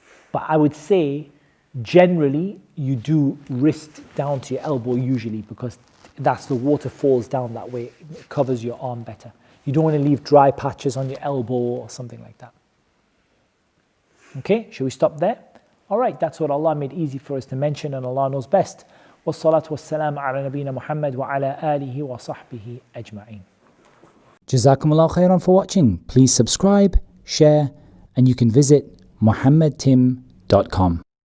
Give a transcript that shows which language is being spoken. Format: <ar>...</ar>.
<en>But I would say generally you do wrist down to your elbow usually because that's the water falls down that way. It covers your arm better. You don't want to leave dry patches on your elbow or something like that. Okay, should we stop there? All right, that's what Allah made easy for us to mention, and Allah knows best.</en> <ar>والصلاة والسلام على نبينا محمد وعلى آله وصحبه أجمعين.</ar> <en>Jazakumullah khairan for watching. Please subscribe, share, and you can visit muhammadtim.com.</en>